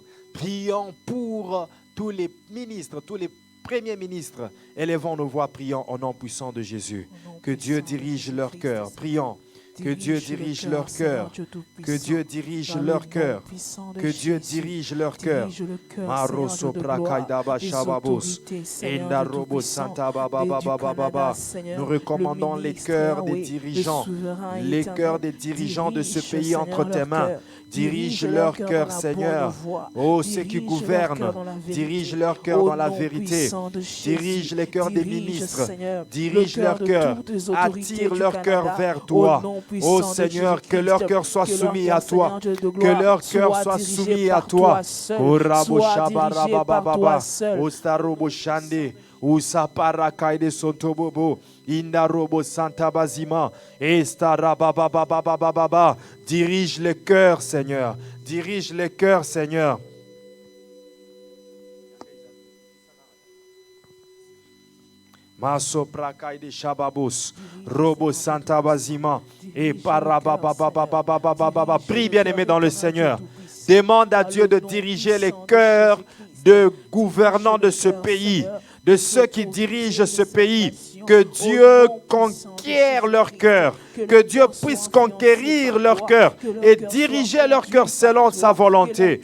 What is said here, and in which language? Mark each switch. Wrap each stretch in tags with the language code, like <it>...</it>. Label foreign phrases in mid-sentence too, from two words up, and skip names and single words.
<fr>Prions pour tous les ministres, tous les premiers ministres. Élevons nos voix, prions au nom puissant de Jésus. Que Dieu dirige leur cœur. Prions. Que Dieu dirige leur cœur. Que Dieu dirige leur cœur. Que Dieu dirige leur cœur. Maroso prakaidaba shababos. Endarobo santa baba baba baba. Nous recommandons les cœurs des dirigeants. Les cœurs des dirigeants de ce pays entre tes mains. Dirige leur cœur, Seigneur. Oh, ceux qui gouvernent, dirige leur cœur dans la vérité. Dirige les cœurs des ministres. Dirige leur cœur. Attire leur cœur vers toi. Oh Seigneur, que leur cœur soit soumis à toi. Que leur cœur soit soumis à toi. Oh Rabo Shabarababa. Oh Starobo Shande. Usapara kaide sotobobo indarobo santa bazima estarababababababa. Dirige les cœurs, Seigneur. Dirige les cœurs, Seigneur. Masopra kaide shababos robo santa bazima et parabababababababa. Prie, bien-aimé dans le Seigneur. Demande à Dieu de diriger les cœurs de gouvernants de ce pays, de ceux qui dirigent ce pays. Que Dieu conquiert leur cœur, que Dieu puisse conquérir leur cœur et diriger leur cœur selon sa volonté.</fr>